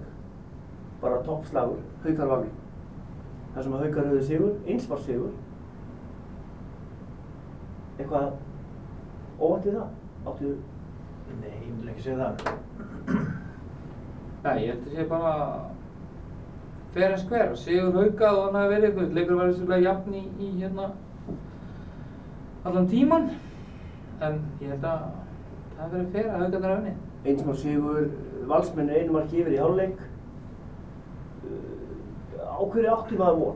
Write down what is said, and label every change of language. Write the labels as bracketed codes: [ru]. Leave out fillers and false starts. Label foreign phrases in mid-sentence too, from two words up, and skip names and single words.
[is] Bara toppslagur, Haukar Valur. Það sem að Haukar höfðu sigur, einsvars sigur. Eitthvað óvænt við það? Áttu? Nei, ég myndi ekki segja það. Nei, ég held að sé bara [en] fair and square. [is] Sigur Hauka og hann hafi verið eitthvað. Leikur var vissulega jafn í hérna allan tíman. En ég held að það hafi verið fair að Haukarnir hafi unnið. Einsvars sigur, Valsmenn einu marki yfir í hálfleik. Á hverju áttu maður von?